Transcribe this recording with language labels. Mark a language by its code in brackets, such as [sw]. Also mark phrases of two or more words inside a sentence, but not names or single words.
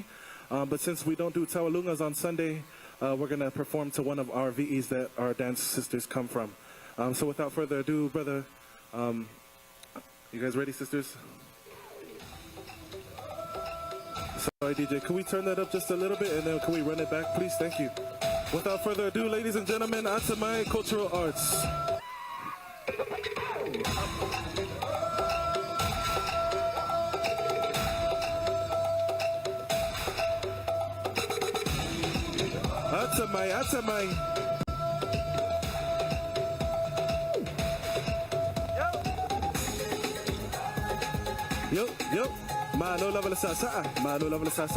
[en] But since we don't do Tawalungas on Sunday, we're going to perform to one of our Vi'is that our dance sisters come from. So without further ado, brother, you guys ready, sisters? Sorry, DJ, can we turn that up just a little bit and then can we run it back, please? Thank you. Without further ado, ladies and gentlemen, Atamai Cultural Arts. Atamai, Atamai. [sm] Yo, yo, mano lava la sasa, mano lava la sasa.